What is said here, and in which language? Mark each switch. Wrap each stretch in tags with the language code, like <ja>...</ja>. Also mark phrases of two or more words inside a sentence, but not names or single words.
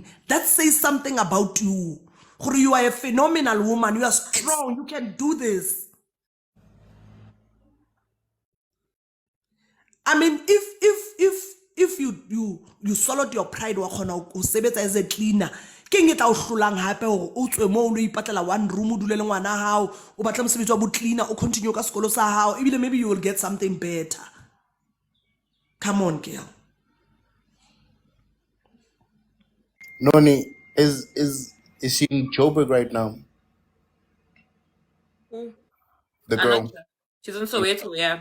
<en>That says something about you. You are a phenomenal woman. You are strong. You can do this. I mean, if you swallowed your pride, as a cleaner, king it out</en> <st>lang hape</st> <en>or</en> <st>mo no ipatlela</st> <en>one room</en> <st>o dulele ngwana hao o batla mosebetsi wa bo cleaner o continue ka sekolo sa hao ebile</st> <en>maybe you will get something better. Come on, girl. Noni, is she in Joburg right now? Ooh. The girl. She's in Soweto, yeah.</en>